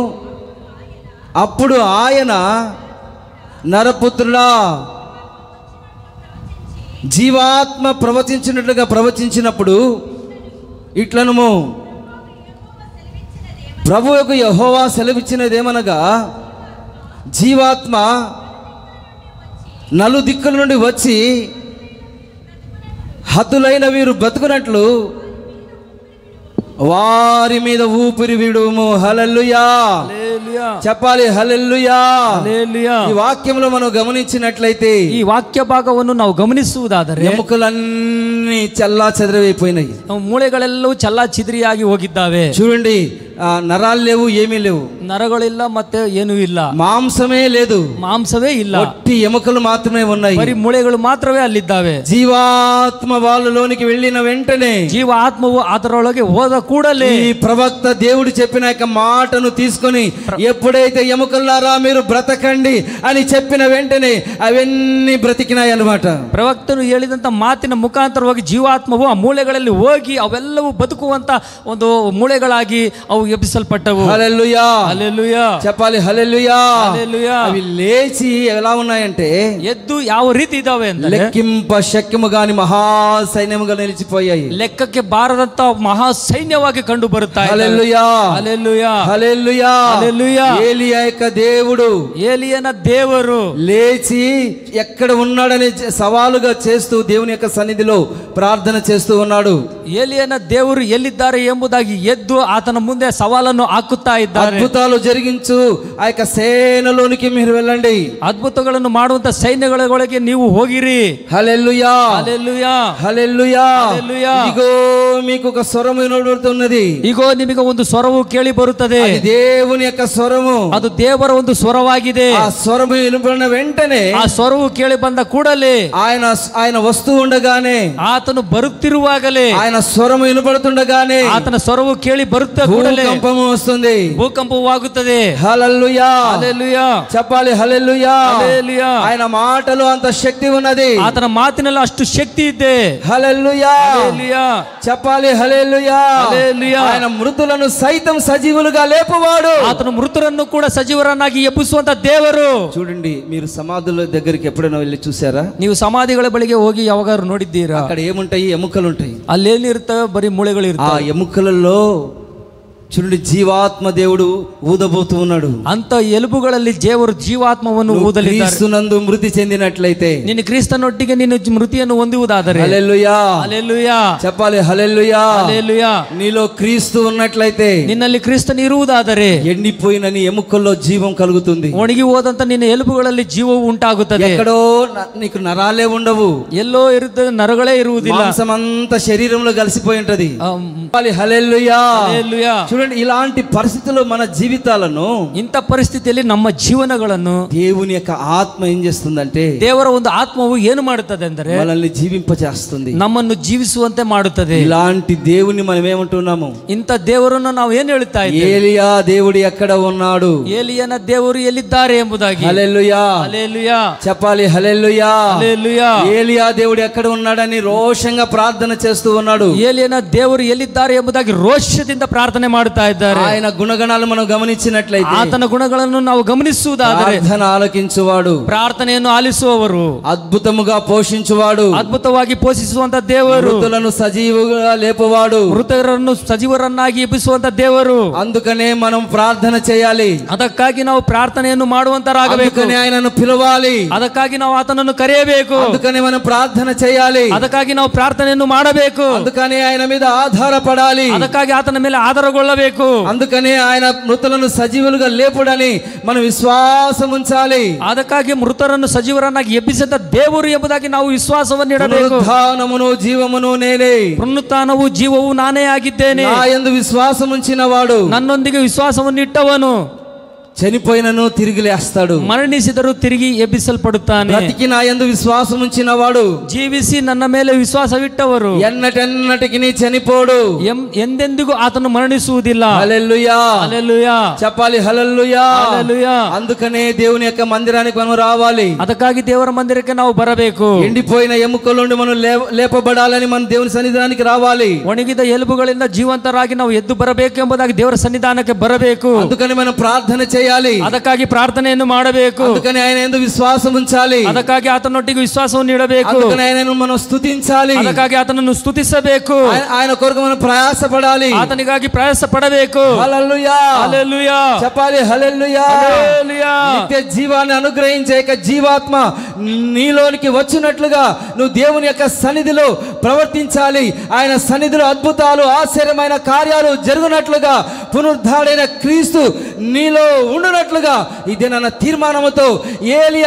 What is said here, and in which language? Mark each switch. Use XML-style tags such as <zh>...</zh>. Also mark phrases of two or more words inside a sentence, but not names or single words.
<te>అప్పుడు ఆయన, నరపుత్రుడా, జీవాత్మ ప్రవచించినట్లుగా ప్రవచించినప్పుడు ఇట్లనుము, ప్రభువుకు యెహోవా సెలవిచ్చినదేమనగా, జీవాత్మ నలుదిక్కుల నుండి వచ్చి హతులైన వీరు బ్రతుకున్నట్లు వారి మీద ఊపిరి విడుము. హల్లెలూయా, చెప్పాలి హల్లెలూయా. ఈ వాక్యంలో మనం గమనించినట్లయితే,</te> <kn>ಈ ವಾಕ್ಯ ಭಾಗವನ್ನು ನಾವು ಗಮನಿಸುವುದಾದರೆ,</kn> <te>ఎముకలన్నీ చల్లా చెదరైపోయినాయి,</te> <kn>ಮೂಳೆಗಳೆಲ್ಲವೂ ಚಲ್ಲಾ ಚಿದ್ರಿಯಾಗಿ ಹೋಗಿದ್ದಾವೆ.</kn> <te>చూడండి, నరాలు లేవు, ఏమీ లేవు,</te> <kn>నరಗಳಿಲ್ಲ, ಮತ್ತೆ ಏನೂ ಇಲ್ಲ,</kn> <te>మాంసమే లేదు,</te> <kn>మాంసವೇ ಇಲ್ಲ,</kn> <te>ఒట్టి ఎముకలు మాత్రమే ఉన్నాయి,</te> <kn>ಬರೀ ಮೂಳೆಗಳು ಮಾತ್ರವೇ ಅಲ್ಲಿದ್ದಾವೆ.</kn> <te>జీవాత్మ వాళ్ళలోనికి వెళ్ళిన వెంటనే,</te> <kn>ಜೀವ ಆತ್ಮವು ಅದರೊಳಗೆ ಹೋದ ಕೂಡಲೇ,</kn> <te>ఈ ప్రవక్త దేవుడు చెప్పిన యొక్క మాటను తీసుకొని, ఎప్పుడైతే ఎముకల్లారా మీరు బ్రతకండి అని చెప్పిన వెంటనే అవన్నీ బ్రతికినాయి అన్నమాట.</te> <kn>ಪ್ರವಕ್ತನು ಹೇಳಿದಂತ ಮಾತಿನ ಮುಖಾಂತರವಾಗಿ ಜೀವಾತ್ಮವು ಆ ಮೂಳೆಗಳಲ್ಲಿ ಹೋಗಿ ಅವೆಲ್ಲವೂ ಬದುಕುವಂತ ಒಂದು ಮೂಳೆಗಳಾಗಿ ಅವು ಎಬ್ಬಿಸಲ್ಪಟ್ಟವು.</kn> <te>హల్లెలూయా, హల్లెలూయా, చెప్పాలి హల్లెలూయా, హల్లెలూయా. అవి లేచి ఎలా ఉన్నాయంటే,</te> <kn>ఎద్దు ಯಾವ ರೀತಿ ಇದಾವೆ ಅಂದ್ರೆ,</kn> <te>లెక్కింప శక్యము గాని మహా సైన్యముగా నిలిచిపోయాయి,</te> <kn>ಲೆಕ್ಕಕ್ಕೆ ಬಾರದಂತ ಮಹಾ ಸೈನ್ಯವಾಗಿ ಕಂಡು ಬರುತ್ತಾ ಇದೆ.</kn> <te>హల్లెలూయా, హల్లెలూయా, హల్లెలూయా, హల్లెలూయా. ఏలియా యొక్క దేవుడు,</te> <kn>ಏಲಿಯನ ದೇವರು</kn> <te>లేచి ఎక్కడ ఉన్నాడని సవాలుగా చేస్తూ దేవుని యొక్క సన్నిధిలో ప్రార్థన చేస్తూ ఉన్నాడు.</te> <kn>ಏಲಿಯನ ದೇವುರು ಎಲ್ಲಿದ್ದಾರೆ ಎಂಬುದಾಗಿ ಎದ್ದು ಆತನ ಮುಂದೆ ಸವಾಲನ್ನು ಹಾಕುತ್ತಾ ಇದ್ದಾರೆ.</kn> <te>అద్భుతాలు జరిగించు ఆ యొక్క సేనలోనికి మీరు వెళ్ళండి,</te> <kn>ಅದ್ಭುತಗಳನ್ನು ಮಾಡುವಂತ ಸೈನ್ಯಗಳೊಳಗೆ ನೀವು ಹೋಗಿರಿ.</kn> <te>హల్లెలూయా, హల్లెలూయా, హల్లెలూయా, హల్లెలూయా. ఇదిగో మీకు ఒక స్వరము వినబడుతున్నది,</te> <kn>ಇಗೋ ನಿಮಗೆ ಒಂದು ಸ್ವರವು ಕೇಳಿ ಬರುತ್ತದೆ,</kn> <te>అది దేవుని యొక్క స్వరము,</te> <kn>ಅದು ದೇವರ ಒಂದು ಸ್ವರವಾಗಿದೆ.</kn> <te>ఆ స్వరము వినబడిన వెంటనే,</te> <kn>ಆ ಸ್ವರವು ಕೇಳಿ ಬಂದ ಕೂಡಲೇ,</kn> <te>ఆయన వస్తూ ఉండగానే,</te> <kn>ಆತನು ಬರುತ್ತಿರುವಾಗಲೇ,</kn> <te>ఆయన స్వరము వినబడుతుండగానే</te> <kn>ಆತನ ಸ್ವರವು ಕೇಳಿ ಬರುತ್ತ ಕೂಡಲೇ</kn> <te>భూకంపము వస్తుంది,</te> <kn>ಭೂಕಂಪವಾಗುತ್ತದೆ.</kn> <te>హల్లెలూయా, హల్లెలూయా, చెప్పాలి హల్లెలూయా. హల్లెలూయా. ఆయన మాటలో అంత శక్తి ఉన్నది,</te> <kn>ಆತನ ಮಾತಿನಲ್ಲಿ ಅಷ್ಟು ಶಕ್ತಿ ಇದೆ.</kn> <te>హల్లెలూయా, హల్లెలూయా, చెప్పాలి హల్లెలూయా. హల్లెలూయా. ఆయన మృతులను సైతం సజీవులుగా లేపువాడు,</te> <kn>ಆತನು ಮೃತರನ್ನು ಕೂಡ ಸಜೀವರನ್ನಾಗಿ ಎಬ್ಬಿಸುವಂತ ದೇವರು.</kn> <te>చూడండి, మీరు సమాధుల దగ్గరికి ఎప్పుడైనా వెళ్ళి చూసారా?</te> <kn>ನೀವು ಸಮಾಧಿಗಳ ಬಳಿಗೆ ಹೋಗಿ ಯಾವಾಗಾದ್ರೂ ನೋಡಿದ್ದೀರಾ?</kn> <te>అక్కడ ఏముంటాయి? ఎముకలు ఉంటాయి.</te> <kn>ಅಲ್ಲೇನಿರ್ತವೆ? ಬರೀ ಮೂಳೆಗಳು ఆ ಇರ್ತವೆ.</kn> <te>ఎముకలలో చూడండి, జీవాత్మ దేవుడు ఊదబోతూ ఉన్నాడు.</te> <kn>ಅಂತ ಎಲುಬುಗಳಲ್ಲಿ ದೇವರು ಜೀವಾತ್ಮವನ್ನು ಊದಲಿದ್ದಾರೆ. ಕ್ರಿಸ್ತನಲ್ಲಿ ಮೃತಿ</kn> <te>చెందినట్లయితే,</te> <kn>ನೀನು ಕ್ರಿಸ್ತನೊಟ್ಟಿಗೆ ನೀನು ಮೃತಿಯನ್ನು ಹೊಂದುವುದಾದರೆ,</kn> <te>హల్లెలూయా హల్లెలూయా చెప్పాలి, హల్లెలూయా హల్లెలూయా. నీలో క్రీస్తు ఉన్నట్లయితే,</te> <kn>ನಿನ್ನಲ್ಲಿ ಕ್ರಿಸ್ತನು ಇರುವುದಾದರೆ</kn> <te>ఎండిపోయిన నీ ఎముకల్లో జీవం కలుగుతుంది.</te> <kn>ಒಣಗಿ ಹೋದಂತ ನಿನ್ನ ಎಲುಬುಗಳಲ್ಲಿ ಜೀವವು ಉಂಟಾಗುತ್ತದೆ.</kn> <te>ఎక్కడో నీకు నరాలే ఉండవు,</te> <kn>ಎಲ್ಲೋ ಇರುತ್ತದೆ, ನರಗಳೇ ಇರುವುದಿಲ್ಲ,</kn> <te>మాంసమంతా శరీరంలో కలిసిపోయి ఉంటది. హల్లెలూయా హల్లెలూయా. చూడండి, ఇలాంటి పరిస్థితుల్లో మన జీవితాలను,</te> <kn>ಇಂಥ ಪರಿಸ್ಥಿತಿಯಲ್ಲಿ ನಮ್ಮ ಜೀವನಗಳನ್ನು</kn> <te>దేవుని యొక్క ఆత్మ ఏం చేస్తుందంటే,</te> <kn>ದೇವರ ಒಂದು ಆತ್ಮವು ಏನು ಮಾಡುತ್ತದೆ ಅಂದರೆ</kn> <te>మనల్ని జీవింపజేస్తుంది,</te> <kn>ನಮ್ಮನ್ನು ಜೀವಿಸುವಂತೆ ಮಾಡುತ್ತದೆ.</kn> <te>ఇలాంటి దేవుని మనం ఏమంటున్నాము?</te> <kn>ಇಂಥ ದೇವರನ್ನು ನಾವು ಏನು ಹೇಳುತ್ತಾ ಇದ್ದೇವೆ?</kn> <te>ఏలియా దేవుడు ఎక్కడ ఉన్నాడు,</te> <kn>ಏಲಿಯನ ದೇವರು ಎಲ್ಲಿದ್ದಾರೆ ಎಂಬುದಾಗಿ.</kn> <te>హల్లెలూయా హల్లెలూయా చెప్పాలి, హల్లెలూయా. హల్లెలూయా. ఏలియా దేవుడు ఎక్కడ ఉన్నాడని రోషంగా ప్రార్థన చేస్తూ ఉన్నాడు.</te> <kn>ಏಲಿಯನ ದೇವರು ಎಲ್ಲಿದ್ದಾರೆ ಎಂಬುದಾಗಿ ರೋಷದಿಂದ ಪ್ರಾರ್ಥನೆ ಮಾಡುತ್ತಾ ಇದ್ದಾರೆ.</kn> <te>ఆయన గుణగణాలు మనం గమనించినట్లయితే,</te> <kn>ಆತನ ಗುಣಗಳನ್ನು ನಾವು ಗಮನಿಸುವುದಾದರೆ,</kn> <te>ప్రార్థన ఆలకించువాడు,</te> <kn>ಪ್ರಾರ್ಥನೆಯನ್ನು ಆಲಿಸುವವರು,</kn> <te>అద్భుతముగా పోషించువాడు,</te> <kn>ಅದ್ಭುತವಾಗಿ ಪೋಷಿಸುವಂತ ದೇವರು,</kn> <te>మృతులను సజీవుగా లేపువాడు,</te> <kn>ಮೃತರನ್ನು ಸಜೀವರನ್ನಾಗಿ ಎಬ್ಬಿಸುವಂತ ದೇವರು.</kn> <te>అందుకనే మనం ప్రార్థన చేయాలి,</te> <kn>ಅದಕ್ಕಾಗಿ ನಾವು ಪ್ರಾರ್ಥನೆಯನ್ನು ಮಾಡುವಂತರಾಗಬೇಕು.</kn> <te>అందుకనే ఆయనను పిలవాలి,</te> <kn>ಅದಕ್ಕಾಗಿ ನಾವು ಆತನನ್ನು ಕರೆಯಬೇಕು.</kn> <te>అందుకనే మనం ప్రార్థన చేయాలి,</te> <kn>ಅದಕ್ಕಾಗಿ ನಾವು ಪ್ರಾರ್ಥನೆಯನ್ನು ಮಾಡಬೇಕು.</kn> <te>అందుకనే ఆయన మీద ఆధారపడాలి,</te> <kn>ಅದಕ್ಕಾಗಿ ಆತನ ಮೇಲೆ ಆಧಾರಗೊಳ್ಳಬೇಕು.</kn> <te>అందుకనే ఆయన మృతులను సజీవులుగా లేపుడని మనం విశ్వాసం ఉంచాలి.</te> <kn>ಅದಕ್ಕಾಗಿ ಮೃತರನ್ನು ಸಜೀವರನ್ನಾಗಿ ಎಬ್ಬಿಸಿದ ದೇವರು ಎಂಬುದಾಗಿ ನಾವು ವಿಶ್ವಾಸವನ್ನು ಇಡಬೇಕು.</kn> <te>పునరుత్థానమును జీవమును నేనే,</te> <kn>ಪುನರುತ್ಥಾನವು ಜೀವವು ನಾನೇ ಆಗಿದ್ದೇನೆ.</kn> <te>నా యందు విశ్వాసం ఉంచిన వాడు,</te> <kn>ನನ್ನೊಂದಿಗೆ ವಿಶ್ವಾಸವನ್ನು ಇಟ್ಟವನು</kn> <te>చనిపోయినను తిరిగి లేస్తాడు,</te> <kn>ಮರಣಿಸಿದರೂ ತಿರುಗಿ ಎಬ್ಬಿಸಲ್ಪಡುತ್ತಾನೆ.</kn> <te>బ్రతికి నా యందు విశ్వాసం ఉంచిన వాడు,</te> <kn>ಜೀವಿಸಿ ನನ್ನ ಮೇಲೆ ವಿಶ್ವಾಸವಿಟ್ಟವರು</kn> <te>ఎన్నటెన్నటికి చనిపోడు,</te> <kn>ಎಂದೆಂದಿಗೂ ಆತನು ಮರಣಿಸುವುದಿಲ್ಲ.</kn> <te>హల్లెలూయా హల్లెలూయా చెప్పాలి, హల్లెలూయా. హల్లెలూయా. అందుకనే దేవుని యొక్క మందిరానికి మనం రావాలి,</te> <kn>ಅದಕ್ಕಾಗಿ ದೇವರ ಮಂದಿರಕ್ಕೆ ನಾವು ಬರಬೇಕು.</kn> <te>ఎండిపోయిన ఎముకల నుండి మనం లేపబడాలని మనం దేవుని సన్నిధానానికి రావాలి.</te> <kn>ಒಣಗಿದ ಎಲುಬುಗಳಿಂದ ಜೀವಂತರಾಗಿ ನಾವು ಎದ್ದು ಬರಬೇಕು ಎಂಬುದಾಗಿ ದೇವರ ಸನ್ನಿಧಾನಕ್ಕೆ ಬರಬೇಕು.</kn> <te>అందుకని మనం ప్రార్థన చేయాలి,</te> <kn>ಅದಕ್ಕಾಗಿ ಪ್ರಾರ್ಥನೆಯನ್ನು ಮಾಡಬೇಕು.</kn> <te>అందుకని ఆయన యందు విశ్వాసం ఉంచాలి,</te> <kn>ಅದಕ್ಕಾಗಿ ಆತನೊಟ್ಟಿಗೆ ವಿಶ್ವಾಸವನ್ನು ಇಡಬೇಕು.</kn> <te>అందుకని ఆయనను మనం స్తుతించాలి,</te> <kn>ಅದಕ್ಕಾಗಿ ಆತನನ್ನು ಸ್ತುತಿಸಬೇಕು.</kn> <te>ఆయన కొరకు మనం ప్రయాసపడాలి,</te> <kn>ಆತನಿಗಾಗಿ ಪ್ರಯಾಸ ಪಡಬೇಕು.</kn> <te>హల్లెలూయా హల్లెలూయా చెప్పాలి, హల్లెలూయా. హల్లెలూయా. నిత్య జీవాన్ని అనుగ్రహించే యొక్క జీవాత్మ నీలోనికి వచ్చినట్లుగా నువ్వు దేవుని యొక్క సన్నిధిలో ప్రవర్తించాలి. ఆయన సన్నిధిలో అద్భుతాలు, ఆశ్చర్యమైన కార్యాలు జరుగునట్లుగా, పునరుద్ధాడైన క్రీస్తు నీలో ఉండునట్లుగా ఇదే నా తీర్మానముతో ఏలియా</te>